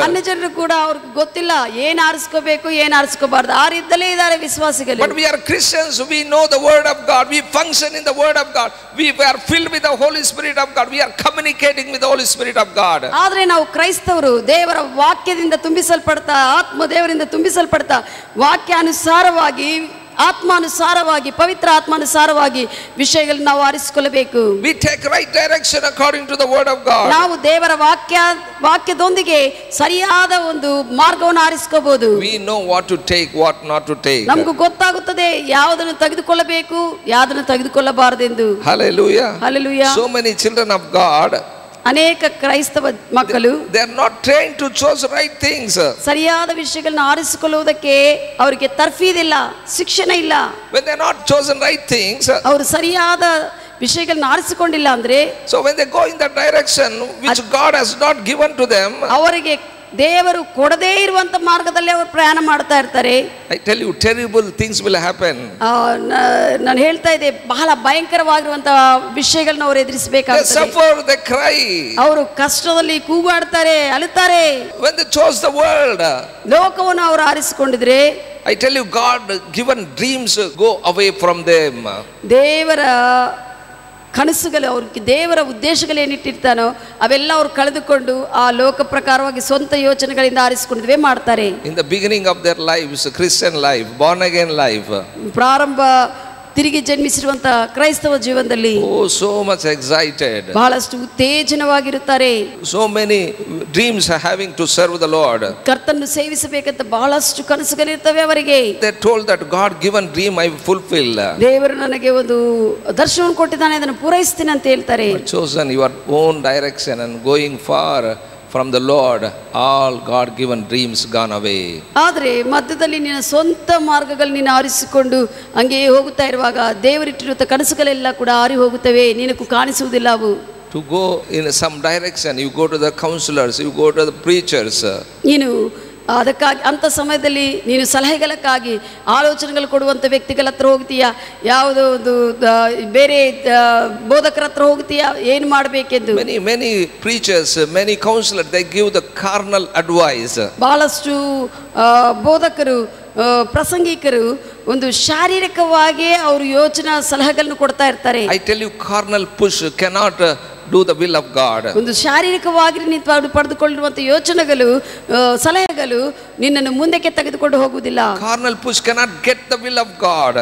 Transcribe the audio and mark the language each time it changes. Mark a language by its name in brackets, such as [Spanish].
[Kannada] ಅನ್ಯ ಜನರು ಕೂಡ ಅವ್ರಿಗೆ ಗೊತ್ತಿಲ್ಲ ಏನ್ ಆರಿಸ್ಕೋಬೇಕು, ಏನ್ ಆರಿಸ್ಕೋಬಾರ್ದು, ಆ ರೀತಿಯಲ್ಲೇ ಇದ್ದಾರೆ ವಿಶ್ವಾಸಿಗಳು. [English] But we are Christians, we know the Word of God, we function in the Word of God, we are filled with the Holy Spirit of God, we are communicating with the Holy Spirit of God. [Kannada] ಆದ್ರೆ ನಾವು ಕ್ರೈಸ್ತವರು ದೇವರ ವಾಕ್ಯದಿಂದ ತುಂಬಿಸಲ್ಪಡ್ತಾ, ಆತ್ಮ ದೇವರಿಂದ ತುಂಬಿಸಲ್ಪಡ್ತಾ, ವಾಕ್ಯಾನುಸಾರವಾಗಿ, ಆತ್ಮಾನುಸಾರವಾಗಿ, ಪವಿತ್ರ ಆತ್ಮಾನುಸಾರವಾಗಿ ವಿಷಯಗಳನ್ನು ನಾವು ಆರಿಸಿಕೊಳ್ಳಬೇಕು. [English] We take right direction according to the Word of God. [Kannada] ನಾವು ದೇವರ ವಾಕ್ಯದೊಂದಿಗೆ ಸರಿಯಾದ ಒಂದು ಮಾರ್ಗವನ್ನು ಆರಿಸಿಕೊಳ್ಳಬಹುದು. [English] We know what to take, what not to take. [Kannada] ನಮಗೂ ಗೊತ್ತಾಗುತ್ತದೆ ಯಾವುದನ್ನು ತೆಗೆದುಕೊಳ್ಳಬೇಕು, ಯಾವುದನ್ನು ತೆಗೆದುಕೊಳ್ಳಬಾರದೆಂದು. [English] Hallelujah. Hallelujah. So many children of God, [Kannada] ಅನೇಕ ಕ್ರೈಸ್ತವ ಮಕ್ಕಳು [English] they are not trained to choose right things. [Kannada] ಸರಿಯಾದ ವಿಷಯಗಳನ್ನ ಆರಿಸಿಕೊಳ್ಳುವುದಕ್ಕೆ ಅವರಿಗೆ ತರ್ಫೀದಿಲ್ಲ, ಶಿಕ್ಷಣ ಇಲ್ಲ. [English] When they are not chosen right things, [Kannada] ಅವರು ಸರಿಯಾದ ವಿಷಯಗಳನ್ನ ಆರಿಸಿಕೊಂಡಿಲ್ಲ ಅಂದ್ರೆ, [English] so when they go in that direction which God has not given to them, [Kannada] ಅವರಿಗೆ ದೇವರು ಕೊಡದೇ ಇರುವಂತ ಮಾರ್ಗದಲ್ಲಿ ಅವರು ಪ್ರಯಾಣ ಮಾಡ್ತಾ ಇರ್ತಾರೆ. [English] I tell you, terrible things will happen. [Kannada] ನಾನು ಹೇಳ್ತಾ ಇದ್ದೆ, ಬಹಳ ಭಯಂಕರವಾಗಿರುವಂತಹ ವಿಷಯಗಳನ್ನ ಅವರು ಎದುರಿಸಬೇಕಾಗ್ತದೆ. [English] They suffer, they cry. [Kannada] ಅವರು ಕಷ್ಟದಲ್ಲಿ ಕೂಗಾಡ್ತಾರೆ, ಅಳುತ್ತಾರೆ. [English] When they chose the world, [Kannada] ಲೋಕವನ್ನು ಅವರು ಆರಿಸಿಕೊಂಡಿದ್ರೆ, [English] I tell you, God given dreams go away from them. [Kannada] ದೇವರ ಕನಸುಗಳು, ಅವ್ರಿಗೆ ದೇವರ ಉದ್ದೇಶಗಳು ಏನಿಟ್ಟಿರ್ತಾನೋ ಅವೆಲ್ಲ ಅವ್ರು ಕಳೆದುಕೊಂಡು ಆ ಲೋಕ ಪ್ರಕಾರವಾಗಿ ಸ್ವಂತ ಯೋಚನೆಗಳಿಂದ ಆರಿಸಿಕೊಂಡಿದ್ವೇ ಮಾಡ್ತಾರೆ. [English] In the beginning of their lives, Christian life, born again life, [Kannada] ಪ್ರಾರಂಭ ತಿರುಗಿ ಜನ್ಮಿಸಿರುವಂತ ಕ್ರೈಸ್ತವ ಜೀವನದಲ್ಲಿ [English] so much excited, [Kannada] ಬಹಳಷ್ಟು ಉತ್ತೇಜನವಾಗಿರುತ್ತಾರೆ. [English] so many dreams are having to serve the Lord. [Kannada] ಕರ್ತನನ್ನು ಸೇವಿಸಬೇಕಂತ ಬಹಳಷ್ಟು ಕನಸುಗಳಿರ್ತವೆ ಅವರಿಗೆ. [English] They told that God given dream I fulfill. [Kannada] ದೇವರು ನನಗೆ ಒಂದು ದರ್ಶನವನ್ನು ಕೊಟ್ಟಿದ್ದಾನೆ, ಅದನ್ನು ಪೂರೈಸ್ತೀನಿ ಅಂತ ಹೇಳ್ತಾರೆ. [English] Chosen your own direction and going far from the Lord, all God given dreams gone away. [Kannada] ಆದರೆ ಮಧ್ಯದಲ್ಲಿ ನಿನ್ನ ಸ್ವಂತ ಮಾರ್ಗಗಳು ನೀನು ಆರಿಸಿಕೊಂಡು ಹಂಗೆ ಹೋಗುತ್ತಾ ಇರುವಾಗ ದೇವರಿಟ್ಟಿರುವ ಕನಸುಗಳೆಲ್ಲ ಕೂಡ ಆರಿ ಹೋಗುತ್ತವೆ, ನಿನಗೂ ಕಾಣಿಸುವುದಿಲ್ಲ ಅವು. [English] To go in some direction, you go to the counselors, you go to the preachers. [Kannada] ನೀನು ಅದಕ್ಕಾಗಿ ಅಂಥ ಸಮಯದಲ್ಲಿ ನೀನು ಸಲಹೆಗಳಕ್ಕಾಗಿ ಆಲೋಚನೆಗಳು ಕೊಡುವಂಥ ವ್ಯಕ್ತಿಗಳ ಹತ್ರ ಹೋಗ್ತೀಯಾ, ಯಾವುದೋ ಒಂದು ಬೇರೆ ಬೋಧಕರ ಹತ್ರ ಹೋಗ್ತೀಯಾ, ಏನು ಮಾಡಬೇಕೆಂದು. [English] Many preachers, many counselors, they give the carnal advice. [Kannada] ಬಹಳಷ್ಟು ಬೋಧಕರು, ಪ್ರಸಂಗಿಕರು ಒಂದು ಶಾರೀರಿಕವಾಗಿ ಅವರು ಯೋಚನಾ ಸಲಹೆಗಳನ್ನು ಕೊಡ್ತಾ ಇರ್ತಾರೆ. [English] I tell you, carnal push cannot do the will of God. [Kannada] ಒಂದು ಶಾರೀರಿಕವಾಗಿ ನೀನು ಪಡೆದುಕೊಳ್ಳುವಂತ ಯೋಚನೆಗಳು, ಸಲಹೆಗಳು ನಿನ್ನನ್ನು ಮುಂದಕ್ಕೆ ತೆಗೆದುಕೊಂಡು ಹೋಗುವುದಿಲ್ಲ. [English] Carnal push cannot get the will of God.